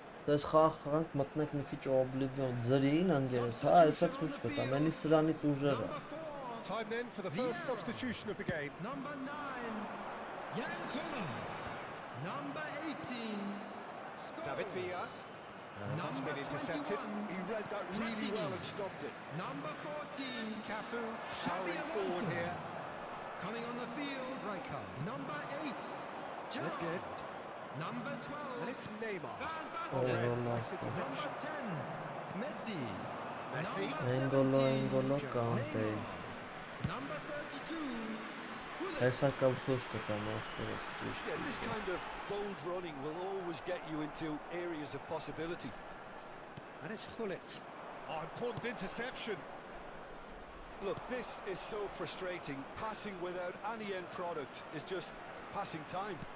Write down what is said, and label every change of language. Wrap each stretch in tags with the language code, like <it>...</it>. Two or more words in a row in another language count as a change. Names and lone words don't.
<hy>Դες խաղանք մտնենք մի քիչ Oblivion ձրին անգերես, հա, հեսա ցույց կտամ, ելի սրանից ուժերը։</hy> <en>Time then for the first substitution of the game. Number 9, Yankola. Number 18, David Scholes. Villa has Number been intercepted. 21, He read that really well and stopped it. Number 14, Cafu powering forward here. coming on the field. Rijkaard. Number 8, Good, good. Gerrard. Number 12, And it's Neymar. Van Oh, Basten. no. Nice Number interception. 10, Messi. Messi. Number</en> <hy>Էնգոլո</hy> <en>17,</en> <hy>կանտեի։</hy> <en>Number 32, Gullit.</en> <hy>Հեսա կամ ցույց կտամ ախպերս ճիշտ։</hy> <en>Yeah, this kind of bold running will always get you into areas of possibility. And it's Gullit. Oh, important interception. Look, this is so frustrating. Passing without any end product is just passing time.</en>